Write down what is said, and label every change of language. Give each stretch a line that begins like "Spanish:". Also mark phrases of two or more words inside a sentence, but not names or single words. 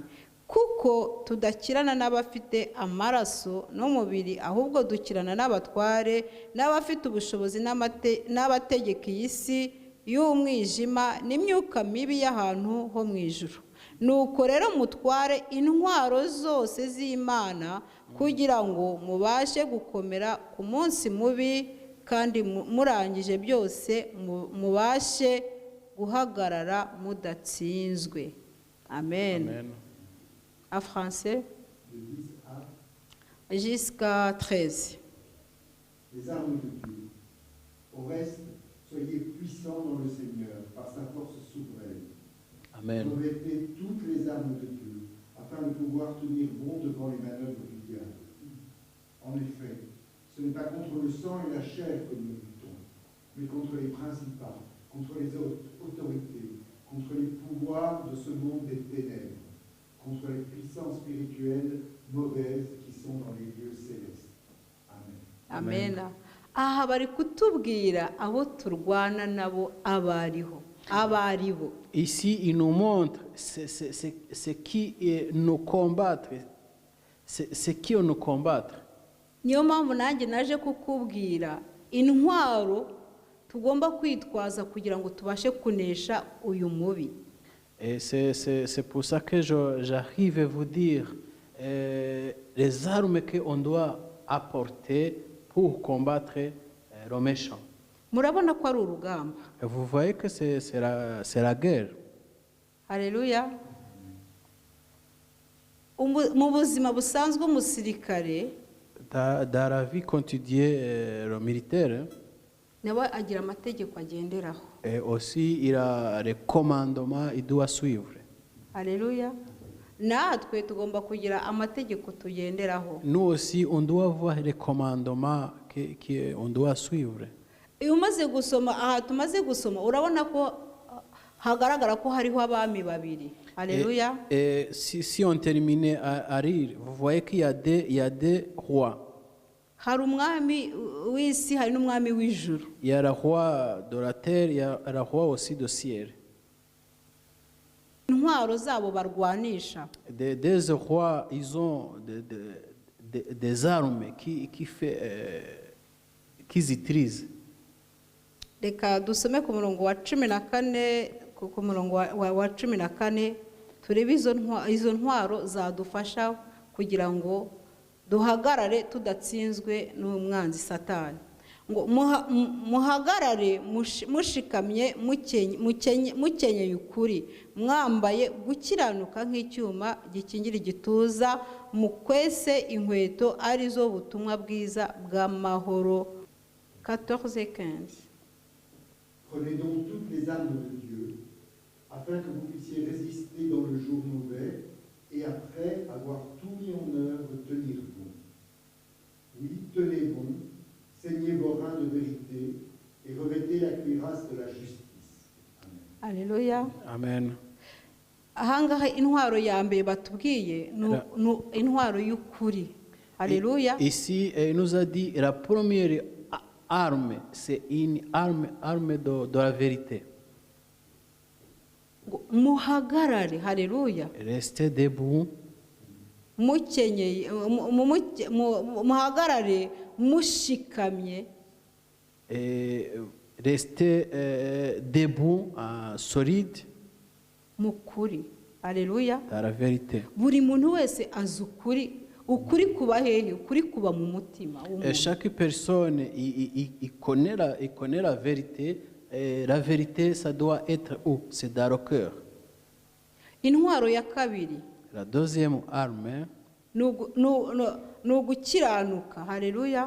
Kinyarwanda: Kuko tudakirana n'abafite amaraso n'umubiri ahubwo dukirana n'abatware n'abafite ubushobozi n'abategeka iyi si y'umwijima n'imyuka mibi y'ahantu ho mu ijuru. Nuko rero mutware intwaro zose z'Imana kugira ngo mubashe gukomera ku munsi mubi kandi murangije byose mubashe guhagarara mudatsinzwe. Amen. Amen.
French: En français, jusqu'à 13. Les armes de Dieu. Au reste, soyez puissants dans le Seigneur par sa force souveraine. Amen. Revêtez toutes les armes de Dieu afin de pouvoir tenir bon devant les manœuvres du diable. En effet, ce n'est pas contre le sang et la chair que nous luttons, mais contre les principats, contre les autorités, contre les pouvoirs de ce monde des ténèbres, contre les puissances spirituelles mauvaises qui sont dans les lieux célestes. Amen. Amen.
Kinyarwanda: Aha bari kutubwira abo turwana nabo abariho. Abaribo.
French: Ici, il nous montre ce qui nous combattre. Ce qui nous combattre.
Kinyarwanda: Niyo mpamvu nanjye naje kukubwira intwaro tugomba kwitwaza kugira ngo tubashe kunesha uyu mubi.
French: Et c'est pour ça que j'arrive à vous dire les armes qu'on doit apporter pour combattre le méchant.
Kinyarwanda: Murabona ko ari urugamba.
French: Vous voyez que c'est la guerre.
Kinyarwanda: Haleluya. Mu buzima busanzwe umusirikare
French: Dans la vie quotidienne, le militaire,
Kinyarwanda: nawe agira amategeko agenderaho.
French: et aussi il a les commandements, il doit suivre.
Kinyarwanda: Haleluya. Natwe tugomba kugira amategeko tugenderaho.
French: Nous aussi, on doit avoir les commandements qu'on doit suivre.
Kinyarwanda: Iyo umaze gusoma aha tumaze gusoma urabona ko hagaragara ko hariho abami babiri. Haleluya.
French: Et si on terminait à rire, vous voyez qu'il y a des rois.
Kinyarwanda: Hari umwami w'isi hari n'umwami w'ijuru.
French: Il y a le roi de la terre, il y a le roi aussi du ciel.
Kinyarwanda: Intwaro zabo barwanisha.
French: Des rois, ils ont des armes qu'ils utilisent.
Kinyarwanda: Reka dusome ku murongo wa 14 ku murongo wa 14 turebe izo ntwaro zadufasha kugira ngo duhagarare tudatsinzwe n'umwanzi Satani. Ngo muhagarare mushikamye mukenyeye ukuri mwambaye gukiranuka nk'icyuma gikingira igituza mukwese inkweto arizo butumwa bwiza bw'amahoro. 14:15.
French: Prenez donc toutes les armes de Dieu, afin que vous puissiez résister dans le jour mauvais, et après avoir tout mis en œuvre, tenir bon. Oui, tenez bon, saignez vos reins de vérité, et revêtez la cuirasse de la justice. Amen. Alléluia. Amen.
Kinyarwanda: Ahangaha intwaro ya mbere batubwiye intwaro y'ukuri.
French: Alléluia. Ici, il nous a dit la première arme, c'est une arme de la vérité.
Kinyarwanda: Muhagarare. Haleluya.
French: Restez debout.
Kinyarwanda: Mukenyeye muhagarare mushikamye.
French: Et restez debout, solide.
Kinyarwanda: Mukuri. Alléluia.
French: Dans la vérité.
Kinyarwanda: Buri muntu wese azi ukuri kuba hehe, ukuri kuba mu mutima w'umuntu.
French: Et chaque personne il connaît la vérité. Et la vérité, ça doit être où? C'est dans le cœur.
Kinyarwanda: Intwaro ya kabiri.
French: La deuxième arme,
Kinyarwanda: nugukiranuka. Haleluya.